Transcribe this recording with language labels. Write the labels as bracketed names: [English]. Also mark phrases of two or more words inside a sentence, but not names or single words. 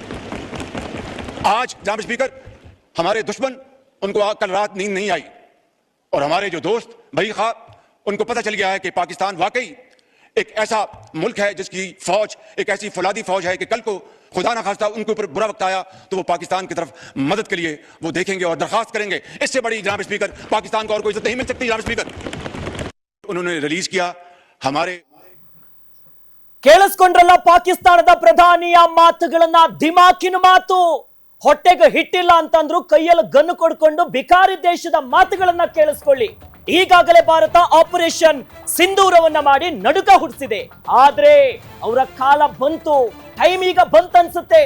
[Urdu] آج جناب سپیکر، ہمارے دشمن ان کو کل رات نیند نہیں آئی اور ہمارے جو دوست بھائی کھا ان کو پتہ چل گیا ہے کہ پاکستان واقعی ایک ایسا ملک ہے جس کی فوج ایک ایسی فولادی فوج ہے کہ کل کو خدا نہ خواستہ ان کے اوپر برا وقت آیا تو وہ پاکستان کی طرف مدد کے لیے وہ دیکھیں گے اور درخواست کریں گے. اس سے بڑی جناب سپیکر پاکستان کو اور کوئی عزت نہیں مل سکتی۔ جناب سپیکر، انہوں نے ریلیز کیا ہمارے. [Kannada] ಕೇಳಿಸ್ಕೊಂಡ್ರಲ್ಲ ಪಾಕಿಸ್ತಾನದ ಪ್ರಧಾನಿಯ ಮಾತುಗಳನ್ನ, ದಿಮಾಕಿನ ಮಾತು. ಹೊಟ್ಟೆಗೆ ಹಿಟ್ಟಿಲ್ಲ ಅಂತಂದ್ರು ಕೈಯಲ್ಲಿ ಗನ್ನು ಕೊಡ್ಕೊಂಡು ಬಿಕಾರಿ ದೇಶದ ಮಾತುಗಳನ್ನ ಕೇಳಿಸ್ಕೊಳ್ಳಿ. ಈಗಾಗಲೇ ಭಾರತ ಆಪರೇಷನ್ ಸಿಂಧೂರವನ್ನ ಮಾಡಿ ನಡುಕ ಹುಟ್ಟಿಸಿದೆ, ಆದ್ರೆ ಅವರ ಕಾಲ ಬಂತು, ಟೈಮ್ ಈಗ ಬಂತನ್ಸುತ್ತೆ.